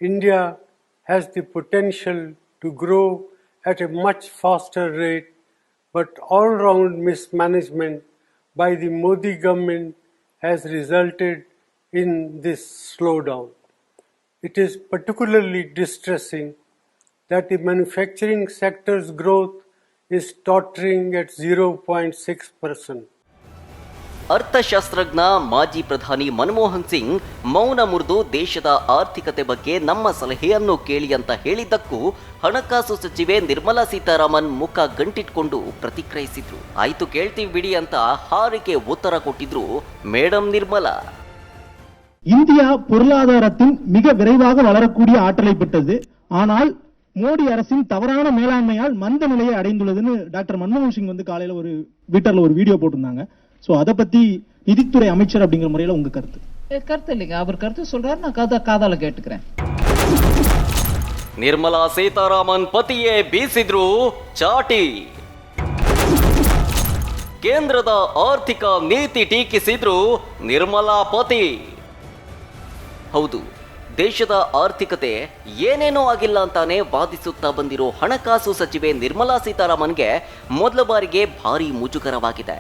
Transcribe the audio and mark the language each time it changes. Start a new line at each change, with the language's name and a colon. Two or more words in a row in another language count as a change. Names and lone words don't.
English: India has the potential to grow at a much faster rate, but all-round mismanagement by the Modi government has resulted in this slowdown. It is particularly distressing that the manufacturing sector's growth is tottering at 0.6%.
Kannada: ಅರ್ಥಶಾಸ್ತ್ರಜ್ಞ ಮಾಜಿ ಪ್ರಧಾನಿ ಮನಮೋಹನ್ ಸಿಂಗ್ ಮೌನ ಮುರಿದು ದೇಶದ ಆರ್ಥಿಕತೆ ಬಗ್ಗೆ ನಮ್ಮ ಸಲಹೆಯನ್ನು ಕೇಳಿ ಅಂತ ಹೇಳಿದ್ದಕ್ಕೂ ಹಣಕಾಸು ಸಚಿವೆ ನಿರ್ಮಲಾ ಸೀತಾರಾಮನ್ ಮುಖ ಗಂಟಿಟ್ಕೊಂಡು ಪ್ರತಿಕ್ರಿಯಿಸಿದ್ರು. ಆಯ್ತು ಕೇಳ್ತೀವಿ ಬಿಡಿ ಅಂತ ಹಾರಿಗೆ ಉತ್ತರ ಕೊಟ್ಟಿದ್ರು ಮೇಡಮ್ ನಿರ್ಮಲಾ.
Tamil: இந்தியா பொருளாதாரத்தின் மிக விரைவாக வளரக்கூடிய ஆற்றலை பெற்றது. ஆனால் மோடி அரசின் தவறான மேலாண்மையால் மந்த நிலையை அடைந்துள்ளதுன்னு டாக்டர் மன்மோகன் சிங் வந்து காலையில ஒரு ட்விட்டர்ல ஒரு வீடியோ போட்டிருந்தாங்க. சோ அத பத்தி நிதித்துறை அமைச்சர் அப்படிங்கிற முறையில உங்க கருத்து? கருத்து இல்லைங்க, அவர் கருத்து சொல்றாரு, நான் காதால கேட்டுக்கிறேன்.
Kannada: ನಿರ್ಮಲಾ ಸೀತಾರಾಮನ್ ಪತಿಯೇ ಬೀಸಿದ್ರು ಚಾಟಿ. ಕೇಂದ್ರದ ಆರ್ಥಿಕ ನೀತಿ ಟೀಕಿಸಿದ್ರು ನಿರ್ಮಲಾ ಪತಿ. ಹೌದು, ದೇಶದ ಆರ್ಥಿಕತೆ ಏನೇನೋ ಆಗಿಲ್ಲ ಅಂತಾನೆ ವಾದಿಸುತ್ತಾ ಬಂದಿರೋ ಹಣಕಾಸು ಸಚಿವೆ ನಿರ್ಮಲಾ ಸೀತಾರಾಮನ್ಗೆ ಮೊದಲ ಬಾರಿಗೆ ಭಾರಿ ಮುಜುಗರವಾಗಿದೆ.